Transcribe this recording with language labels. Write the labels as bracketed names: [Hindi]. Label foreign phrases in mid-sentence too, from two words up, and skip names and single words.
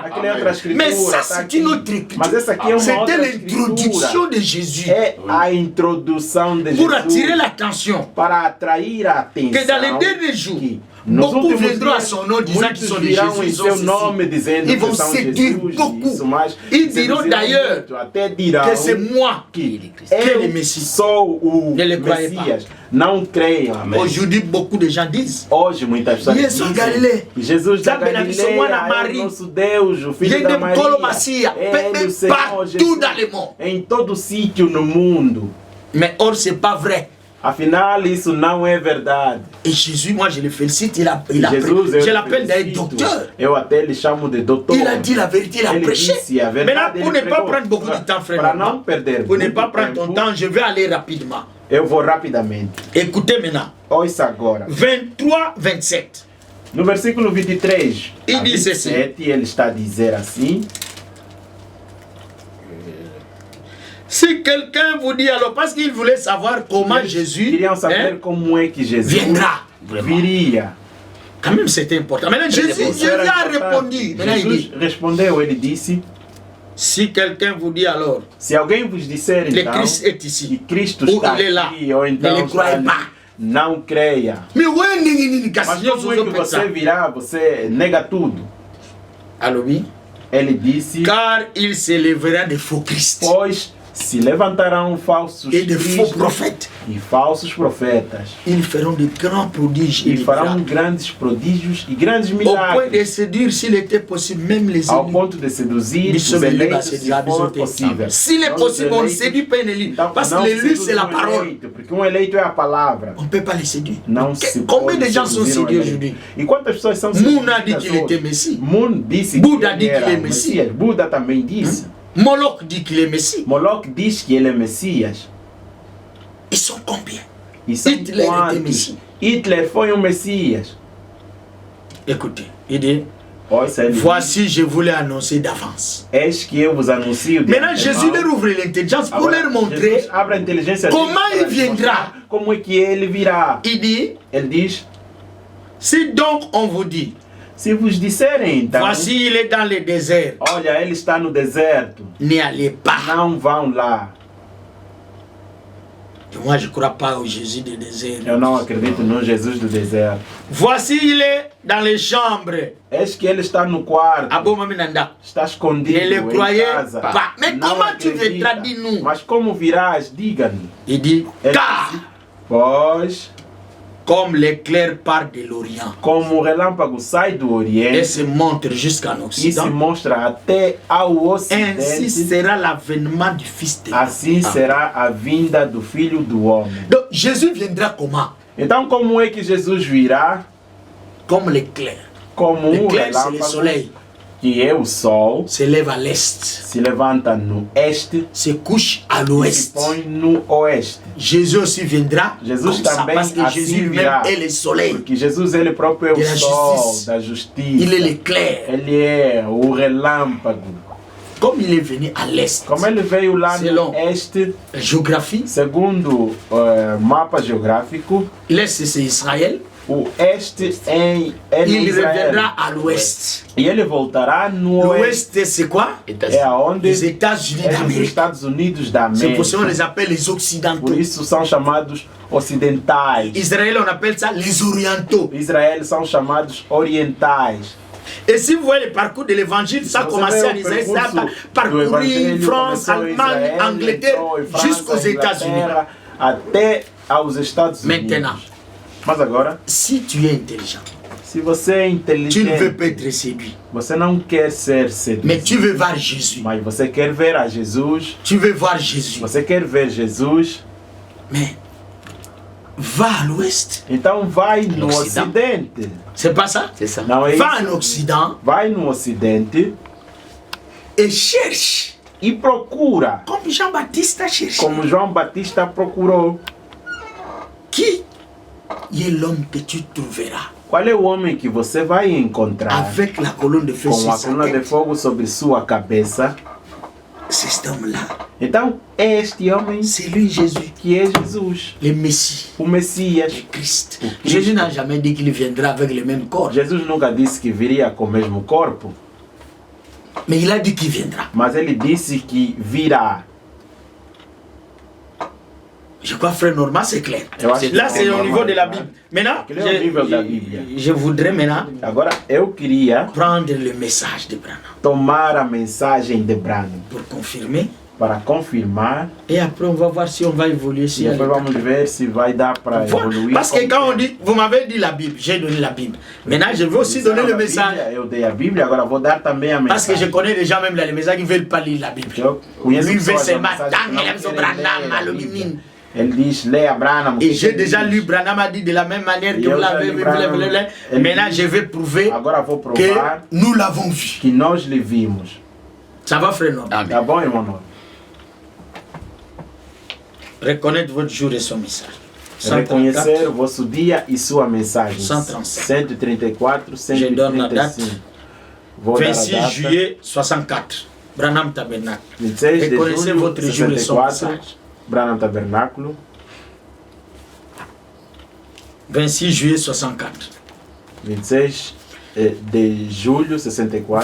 [French] Mais ça, c'est une autre écriture. C'était l'introduction de Jésus. [Portuguese] A introdução de Jesus. [French] Pour attirer l'attention. [Portuguese] Para atrair a atenção. [French] Que dans les derniers jours, beaucoup viendront à son nom disant qu'ils sont de Jésus. Ils vont séduire beaucoup. Ils diront d'ailleurs que c'est moi qui est le Messie. Ne le croyez pas. [Portuguese] Não creiam. [French] Aujourd'hui, beaucoup de gens disent: [Portuguese] Hoje muitas pessoas dizem: Jesus da Galileia é o nosso Deus, o Filho da Maria. Ele o Senhor Jesus em todo sítio no mundo. [French] Mais or, c'est pas vrai. [Portuguese] Afinal, isso não é verdade. [French] Et Jésus, moi je le félicite, je l'appelle d'ailleurs docteur. [Portuguese] Eu até lhe chamo de doutor. [French] Il a dit la vérité, il a prêché. Maintenant, pour ne pas prendre beaucoup de temps, frère, pour ne pas prendre ton temps, je vais aller rapidement. [Portuguese] Eu vou rapidamente. [French] Écoutez maintenant. [Portuguese] Ouça agora. 23, 27. No versículo 23, [French] il dit ceci. [Portuguese] Ele está a dizer assim. [French] Si quelqu'un vous dit alors, parce qu'il voulait savoir comment Jésus viendra, viria. Quand même c'était important. Maintenant Jésus a répondu. [Portuguese] Jesus respondeu, ele disse: [French] si quelqu'un vous dit alors, [Portuguese] se alguém vos disser [French] le [Portuguese] então, [French] Christ est ici, [Portuguese] que Cristo está aqui, ou então [French] ne le croyez pas. [Portuguese] Não creia. Mas como é que você virá, você nega tudo? [French] Alors oui. [Portuguese] Ele disse: [French] car il se lèvera de faux Christ. [Portuguese] Pois se levantarão falsos [French] et de faux prophètes. [Portuguese] E falsos profetas. [French] Ils feront de grands prodiges. [Portuguese] E farão grandes prodígios e grandes milagres. [French] Au point de séduire, s'il était possible, même les élus. [Portuguese] Ao ponto de seduzir os eleitos, se for possível. [French] S'il est possible, on ne séduit pas un élu. Parce que l'élu, c'est la parole. [Portuguese] Porque eleito é a palavra. [French] On ne peut pas les séduire. [Portuguese] Não se [French] Combien de gens sont séduits aujourd'hui? [Portuguese] E quantas pessoas são [French] seduzidas? Moon a dit qu'il était Messie. [Portuguese] Moon disse [French] Bouddha dit qu'il est Messie. [Portuguese] Buda também disse. [French] Moloch dit qu'il est Messie. [Portuguese] Moloch diz que ele é Messias. [French] Ils sont combien? Hitler était Messie. [Portuguese] Hitler foi Messias. [French] Écoutez, il dit: voici, je voulais annoncer d'avance. Est-ce que [Portuguese] eu vos anuncio? [French] Maintenant, Jésus leur ouvre l'intelligence pour leur montrer comment il viendra. [Portuguese] Como é que ele virá? [French] Il dit: [Portuguese] ele diz: [French] si donc on vous dit, [Portuguese] se vos disserem então, [French] voici il est dans le désert. [Portuguese] Olha, ele está no deserto. [French] N'y allez pas. [Portuguese] Não vão lá. [French] Moi, je ne crois pas au Jésus du désert. [Portuguese] Eu não acredito no Jesus do deserto. [French] Voici il est dans les chambres. Est-ce que [Portuguese] ele está no quarto? Está escondido. [French] Ne le croyez pas. [Portuguese] Mais não comment acredita. [French] Tu veux traduire nous? [Portuguese] Mas como virás? Diga-me. [French] Il dit: car, [Portuguese] pois, [French] comme l'éclair part de l'Orient, [Portuguese] como o relâmpago sai do Oriente [French] et se montre jusqu'en Occident, [Portuguese] e se mostra até ao Ocidente, [French] ainsi sera l'avènement du Fils de l'homme. [Portuguese] Assim será a vinda do Filho do Homem. [French] Donc Jésus viendra comment? [Portuguese] Então como é que Jesus virá? [French] Comme l'éclair. [Portuguese] Como [French] l'éclair, c'est le soleil. [Portuguese] Que é o sol, se leva a l'est, se levanta no este, [French] se couche à l'ouest, [Portuguese] se põe no oeste. [French] Jésus aussi viendra. [Portuguese] Jesus também [French] parce que [Portuguese] assim Jésus virá, [French] est le soleil, [Portuguese] porque Jesus ele próprio é o sol da justiça. [French] Il est l'éclair. [Portuguese] Ele é o relâmpago. [French] Comme il est venu à l'est, [Portuguese] como ele veio lá no este, [French] géographie, [Portuguese] segundo mapa geográfico, [French] l'est c'est Israël. [Portuguese] O este é [French] il [Portuguese] Israel. [French] Reviendra à l'ouest. [Portuguese] E ele voltará no oeste. [French] L'ouest c'est quoi? [Portuguese] É aonde? [French] Les États-Unis d'Amérique. [Portuguese] Os Estados Unidos da América. [French] C'est pour ça qu'on les appelle les occidentaux. [Portuguese] Por isso são chamados ocidentais. [French] Israël on appelle ça les orientaux. [Portuguese] Israël são chamados orientais. [French] Et si vous voyez le parcours de l'évangile, ça a commencé en Israël, ça a parcouru France, Allemagne, Angleterre, jusqu'aux États-Unis. [Portuguese] Até aos Estados Unidos. [French] Maintenant, [Portuguese] mas agora, [French] si tu es intelligent, [Portuguese] Se você é inteligente, [French] tu ne veux pas être séduit. [Portuguese] Você não quer ser seduzido. [French] Mais tu veux voir Jésus. [Portuguese] Mas você quer ver a Jesus. [French] Tu veux voir Jésus. [Portuguese] Você quer ver Jesus. [French] Mais va à l'ouest. [Portuguese] Então vai no ocidente. [French] C'est pas ça? C'est ça. [Portuguese] Não é [French] Va [Portuguese] isso? [French] en Occident [Portuguese] Vai no ocidente [French] et cherche. [Portuguese] e procura. [French] Comme Jean-Baptiste a cherché. [Portuguese] Como João Batista procurou. [French] Qui est l'homme que tu trouveras [Portuguese] Qual é o homem que você vai encontrar [French] avec la colonne de feu [Portuguese] com [French] sur [Portuguese] a [French] sa [Portuguese] coluna de [French] tête? [Portuguese] fogo sobre sua cabeça? [French] C'est cet homme-là. [Portuguese] Então é este homem [French] C'est lui Jésus, [Portuguese] que é Jesus, [French] le Messie, [Portuguese] o Messias. [French] le Christ. [Portuguese] O Cristo. [French] Jésus n'a jamais dit qu'il viendra avec le même corps. [Portuguese] Jesus nunca disse que viria com o mesmo corpo, [French] Mais il a dit qu'il viendra. [Portuguese] mas ele disse que virá. [French] Je crois, frère Normand, c'est clair. [Portuguese] Eu acho que [French] Là, c'est au [Portuguese] normal, [French] niveau de la [Portuguese] né? [French] Bible. Maintenant, [Portuguese] Aquele é o nível da Bíblia. [French] je voudrais maintenant [Portuguese] Agora eu queria [French] prendre le message de Branham [Portuguese] tomar a mensagem de Branham [French] pour confirmer. [Portuguese] para confirmar. [French] Et après, on va voir si on va évoluer. [Portuguese] E [French] Si [Portuguese] depois vamos ver se vai dar para evoluir. [French] Parce que quand on dit, vous m'avez dit la Bible, j'ai donné la Bible. Maintenant, je veux aussi donner le message. [Portuguese] Eu dei a Bíblia, agora vou dar também a [French] Parce que je [Portuguese] mensagem. [French] connais des gens même là, les messages qui ne veulent pas lire la Bible. [Portuguese] Eu conheço [French] Lui veut [Portuguese] pessoas da [French] seulement [Portuguese] mensagem [French] tant [Portuguese] que não [French] il aime son [Portuguese] querem Branham, ler a [French] le [Portuguese] Bíblia. [French] mimine. [Portuguese] Ele diz, leia Branham. [French] Et j'ai déjà lu Branham a dit de la même manière que Et vous l'avez vu. Maintenant, je vais prouver [Portuguese] Agora vou [French] que [Portuguese] provar [French] nous l'avons vu. [Portuguese] que nós lhe vimos. [French] Ça va, frère Normand? Amen. [Portuguese] Tá bom, irmão? Noro? [French] Reconnaître votre jour et son message. [Portuguese] Reconhecer o vosso dia e sua mensagem. 137. 134, [French] Je donne la date. 135. [Portuguese] Vou dar a 26 data. [French] juillet 64. Branham Tabernacle. [Portuguese] 26 de [French] Reconnaissez [Portuguese] julho, [French] votre jour et son [Portuguese] 64. [French] message. [Portuguese] Branham Tabernáculo. [French] 26 juillet 64. [Portuguese] 26 de julho, 64.